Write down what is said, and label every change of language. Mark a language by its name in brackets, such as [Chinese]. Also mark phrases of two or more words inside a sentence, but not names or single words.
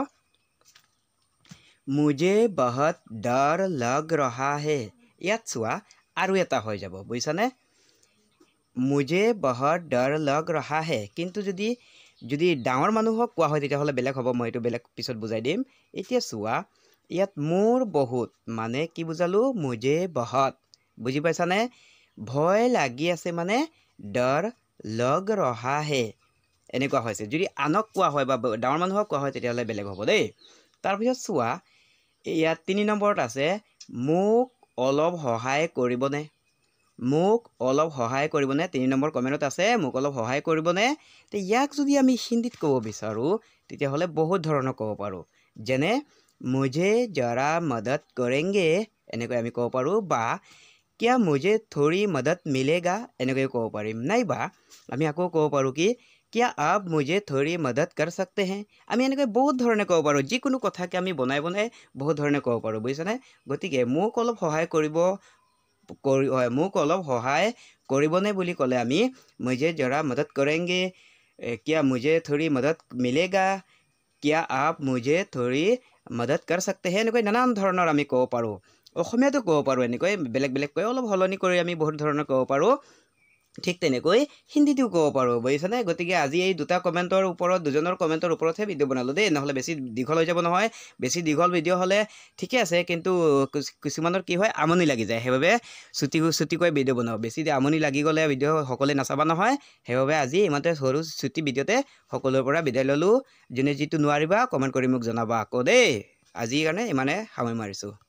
[Hindi] मुझे बहुत डर लग रहा है [Assamese] ইয়াত চোৱা আৰু এটা হৈ যাব বুজিছানে [Hindi] मुझे बहुत डर लग रहा है [Assamese] কিন্তু যদি ডাঙৰ মানুহক কোৱা হয় তেতিয়াহ'লে বেলেগ হ'ব মই এইটো বেলেগ পিছত বুজাই দিম এতিয়া চোৱা ইয়াত মোৰ বহুত মানে কি বুজালোঁ [Hindi] मुझे बहुत [Assamese] বুজি পাইছানে ভয় লাগি আছে মানে [Hindi] डर लग रहा है [Assamese] এনেকুৱা হৈছে যদি আনক কোৱা হয় বা ডাঙৰ মানুহক কোৱা হয় তেতিয়াহ'লে বেলেগ হ'ব দেই তাৰপিছত চোৱা ইয়াত 3 নম্বৰত আছে মোক অলপ সহায় কৰিবনে মোক অলপ সহায় কৰিবনে 3 নম্বৰ কমেণ্টত আছে মোক অলপ সহায় কৰিবনে তে ইয়াক যদি আমি হিন্দীত ক'ব বিচাৰোঁ তেতিয়াহ'লে বহুত ধৰণৰ ক'ব পাৰোঁ যেনে [Hindi] मुझे जरा मदद करेंगे [Assamese] এনেকৈ আমি ক'ব পাৰোঁ বা [Hindi] क्या मुझे थोड़ी मदद मिलेगा [Assamese] এনেকৈ ক'ব পাৰিম নাইবা আমি আকৌ ক'ব পাৰোঁ কি [Hindi] क्या आप मुझे थोड़ी मदद कर सकते हैं [Assamese] আমি এনেকৈ বহুত ধৰণে ক'ব পাৰোঁ যিকোনো কথাকে আমি বনাই বহুত ধৰণে ক'ব পাৰোঁ বুজিছানে গতিকে মোক অলপ সহায় কৰিবনে বুলি ক'লে আমি [Hindi] मुझे जरा मदद करेंगे क्या मुझे थोड़ी मदद मिलेगा क्या आप मुझे थोड़ी मदद कर सकते हैं [Assamese] এনেকৈ নানান ধৰণৰ আমি ক'ব পাৰোঁ অসমীয়াতো ক'ব পাৰোঁ এনেকৈ বেলেগ বেলেগকৈ অলপ হলনি কৰি আমি বহুত ধৰণৰ ক'ব পাৰোঁ ঠিক তেনেকৈ হিন্দীতেও ক'ব পাৰোঁ বুজিছানে গতিকে আজি এই দুটা কমেণ্টৰ ওপৰত দুজনৰ কমেণ্টৰ ওপৰতহে ভিডিঅ' বনালোঁ দেই নহ'লে বেছি দীঘল হৈ যাব নহয় বেছি দীঘল ভিডিঅ' হ'লে ঠিকে আছে কিন্তু কিছুমানৰ কি হয় আমনি লাগি যায় সেইবাবে চুটিকৈ ভিডিঅ' বনাওঁ বেছি আমনি লাগি গ'লে ভিডিঅ' সকলোৱে নাচাবা নহয় সেইবাবে আজি ইমানতে সৰু চুটি ভিডিঅ'তে সকলোৰে পৰা বিদায় ল'লোঁ যোনে যিটো নোৱাৰিবা কমেণ্ট কৰি মোক জনাবা আকৌ দেই আজিৰ কাৰণে ইমানে সামৰি মাৰিছোঁ